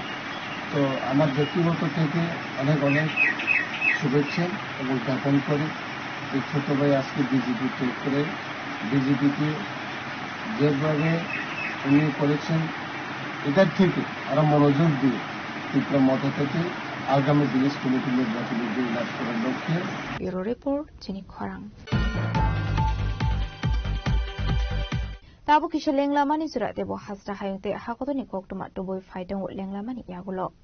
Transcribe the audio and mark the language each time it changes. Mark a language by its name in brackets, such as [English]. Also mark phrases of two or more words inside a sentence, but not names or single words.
[Bangla] তো আমার ব্যক্তিগত থেকে অনেক অনেক শুভেচ্ছা এবং জ্ঞাপন করে এই ছোট ভাই আজকে বিজেপি ত্যাগ করে বিজেপিকে যেভাবে উনি করেছেন এটার থেকে আরো মনোযোগ দিয়ে ত্রিপুরামথা থেকে আগামী দিনে কমিটি নির্বাচনে জয়লাভ করার লক্ষ্যে [English] Bureau Report [Kok Borok] chini khorang Tabu kisha lenglamani sura tebo hasra hayungte hakotoni koktuma tuboi faidong lenglamani yagulo